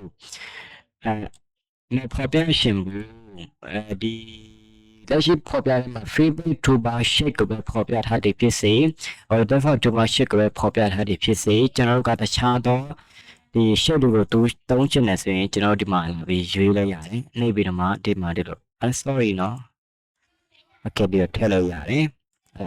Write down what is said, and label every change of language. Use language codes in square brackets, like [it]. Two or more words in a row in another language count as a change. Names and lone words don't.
[my] နဲ့ဖော်ပြရှင်ဘူးဒီလက်ရှိဖော်ပြရမှာ [en] favorite toolbar shape [my] ကိုပဲဖော်ပြထားတယ်ဖြစ်စေ [en] default toolbar shape [my] ကိုပဲဖော်ပြထားတယ်ဖြစ်စေကျွန်တော်တို့ကတခြားသောဒီ shape တွေကိုတုံးချင်တယ်ဆိုရင်ကျွန်တော်ဒီမှာလာပြီးရွေးလိုက်ရတယ်နှိပ်ပြီးတော့မှဒီမှာဒီလို sorry နော် okay ဒီထည့်လို့ရတယ်အဲ့